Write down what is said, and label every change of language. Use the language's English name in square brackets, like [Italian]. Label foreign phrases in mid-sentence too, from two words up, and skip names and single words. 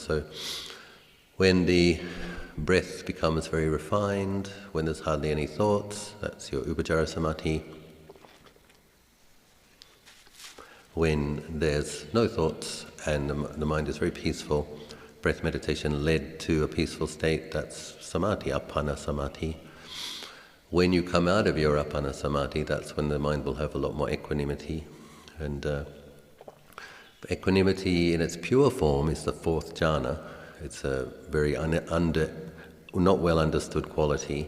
[English] So when the breath becomes very refined, when there's hardly any thoughts, that's your [Pali] upacara samadhi. [English] When there's no thoughts and the mind is very peaceful, breath meditation led to a peaceful state, that's samadhi, [Pali] appana samadhi. [English] When you come out of your [Pali] appana samadhi, [English] that's when the mind will have a lot more equanimity. And equanimity in its pure form is the 4th jhana. It's a very not well understood quality.